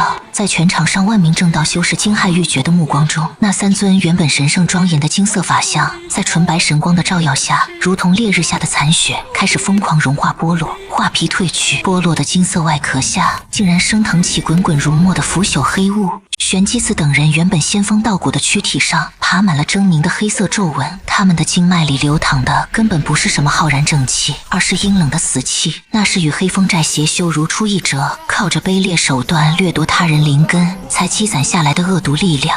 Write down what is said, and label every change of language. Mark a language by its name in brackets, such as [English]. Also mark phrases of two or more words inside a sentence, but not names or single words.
[Chinese] 在全場上萬名正道修士驚駭欲絕的目光中，那3尊原本神聖莊嚴的金色法相，在純白神光的照耀下，如同烈日下的殘雪，開始瘋狂融化剝落，畫皮褪去，剝落的金色外殼下，竟然升騰起滾滾如墨的腐朽黑霧。玄機子等人原本仙风道骨的躯體上爬滿了狰狞的黑色皺紋，他們的經脈裡流淌的根本不是什麼浩然正氣，而是陰冷的死氣。那是與黑風寨邪修如出一辙，靠着卑劣手段掠夺他人灵根才积攒下來的惡毒力量。